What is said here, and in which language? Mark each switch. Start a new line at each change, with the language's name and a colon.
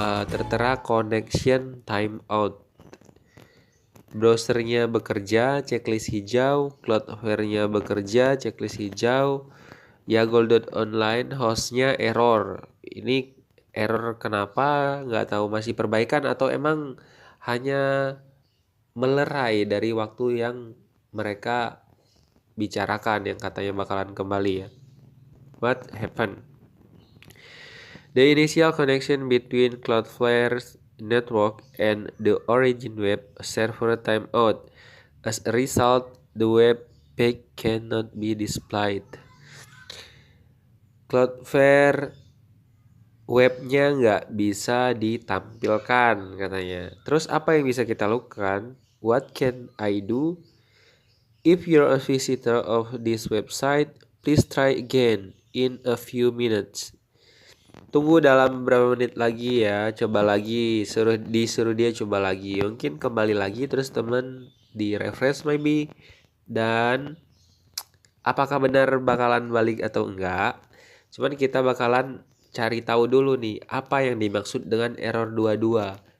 Indonesian: Tertera connection timeout, browsernya bekerja, checklist hijau, Cloudflare-nya bekerja, checklist hijau, yagol.online hostnya error. Ini error kenapa? Nggak tahu, masih perbaikan atau emang hanya melerai dari waktu yang mereka bicarakan yang katanya bakalan kembali ya.
English: What happened? The initial connection between Cloudflare's network and the origin web server timed out. As a result, the web page cannot be displayed.
Indonesian: Cloudflare webnya nggak bisa ditampilkan katanya. Terus apa yang bisa kita lakukan?
English: What can I do? If you're a visitor of this website, please try again in a few minutes.
Indonesian: Tunggu dalam beberapa menit lagi ya, coba lagi, disuruh dia coba lagi. Mungkin kembali lagi terus teman di refresh
English: maybe.
Indonesian: Dan apakah benar bakalan balik atau enggak? Cuman kita bakalan cari tahu dulu nih apa yang dimaksud dengan error 22.